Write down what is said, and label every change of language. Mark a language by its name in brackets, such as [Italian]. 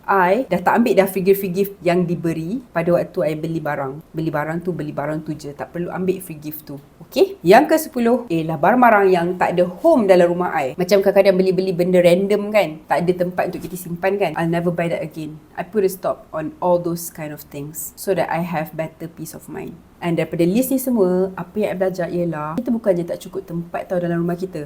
[Malay] I dah tak ambil dah free gift yang diberi pada waktu I beli barang. Beli barang tu je. Tak perlu ambil free gift tu. Okay? Yang ke-10 ialah barang-barang yang tak ada home dalam rumah I. Macam kadang-kadang beli-beli benda random kan. Tak ada tempat untuk kita simpan kan. [English] I'll never buy that again. I put a stop on all those kind of things so that I have better peace of mind. [Malay] And daripada list ni semua, apa yang I belajar ialah kita bukannya tak cukup tempat tau dalam rumah kita.